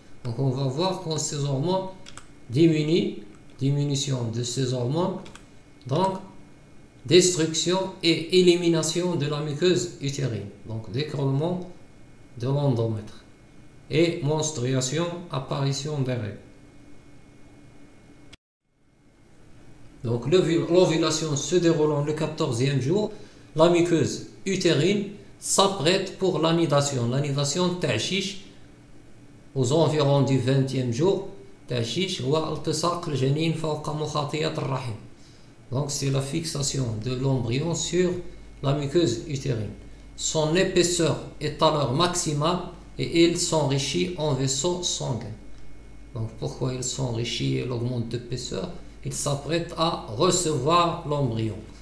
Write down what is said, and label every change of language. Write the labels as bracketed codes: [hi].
[fr] Donc on va voir quand ces hormones diminution de ces hormones, donc destruction et élimination de la muqueuse utérine, donc d'écroulement de l'endomètre et menstruation, apparition des règles. Donc l'ovulation se déroulant le 14e jour, la muqueuse utérine s'apprête pour l'anidation. L'anidation تعشيش aux environs du 20e jour. [ar] تعشيش هو التصاق الجنين فوق مخاطيات الرحم. [fr] Donc c'est la fixation de l'embryon sur la muqueuse utérine. Son épaisseur est alors maximale et il s'enrichit en vaisseaux sanguins. Donc pourquoi il s'enrichit et il augmente d'épaisseur? Il s'apprête à recevoir l'embryon.